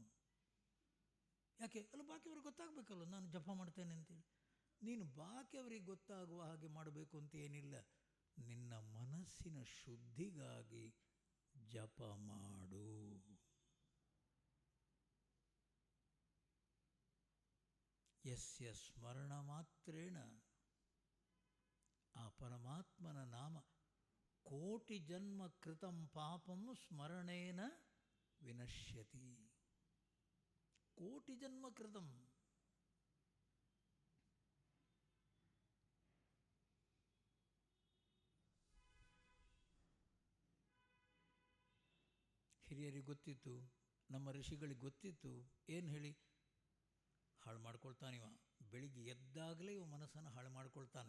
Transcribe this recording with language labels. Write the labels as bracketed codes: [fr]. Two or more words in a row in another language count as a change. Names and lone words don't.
[kn] ಯಾಕೆ? ಅಲ್ಲ, ಬಾಕಿಯವ್ರಿಗೆ ಗೊತ್ತಾಗಬೇಕಲ್ಲ ನಾನು ಜಪ ಮಾಡ್ತೇನೆ ಅಂತೇಳಿ. ನೀನು ಬಾಕಿಯವರಿಗೆ ಗೊತ್ತಾಗುವ ಹಾಗೆ ಮಾಡಬೇಕು ಅಂತ ಏನಿಲ್ಲ. ನಿನ್ನ ಮನಸ್ಸಿನ ಶುದ್ಧಿಗಾಗಿ ಜಪ ಮಾಡು. [sa] ಯಸ್ಯ ಸ್ಮರಣ ಮಾತ್ರೇಣ, [kn] ಆ ಪರಮಾತ್ಮನ ನಾಮ, [sa] ಕೋಟಿ ಜನ್ಮ ಕೃತಂ ಪಾಪಂ ಸ್ಮರಣೇನ ವಿನಶ್ಯತಿ. ಕೋಟಿ ಜನ್ಮ ಕೃತಂ. [kn] ಹಿರಿಯರಿಗೆ ಗೊತ್ತಿತ್ತು, ನಮ್ಮ ಋಷಿಗಳಿಗೆ ಗೊತ್ತಿತ್ತು. ಏನು ಹೇಳಿ ಹಾಳು ಮಾಡ್ಕೊಳ್ತಾನಿವ, ಬೆಳಿಗ್ಗೆ ಎದ್ದಾಗಲೇ ಇವ ಮನಸ್ಸನ್ನು ಹಾಳು ಮಾಡಿಕೊಳ್ತಾನೆ.